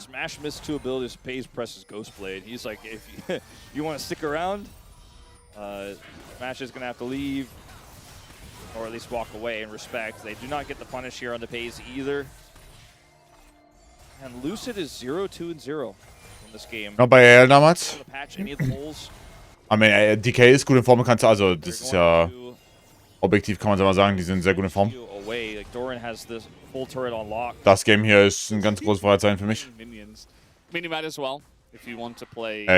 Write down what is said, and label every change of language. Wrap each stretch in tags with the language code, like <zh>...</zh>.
<en>Smash missed 2 abilities. Pays presses Ghostblade. He's like, if you want to stick around, Smash is going to have to leave, or at least walk away in respect. They do not get the punish here on the Pays either. And Lucid is 0-2-0 in this game.</en> <de>Noch bei AL damals.</de> <en>To patch any of the holes.</en> <de>I mean, DK ist gut in Form, kannst du, also das ist ja objektiv, kann man so mal sagen, die sind sehr gut in Form.</de> <en>Away. Like Doran has this full turret on lock.</en> <de>Das Game hier ist ein ganz großes Fragezeichen für mich.</de> <en>Minions. I mean, you might as well if you want to play.</en>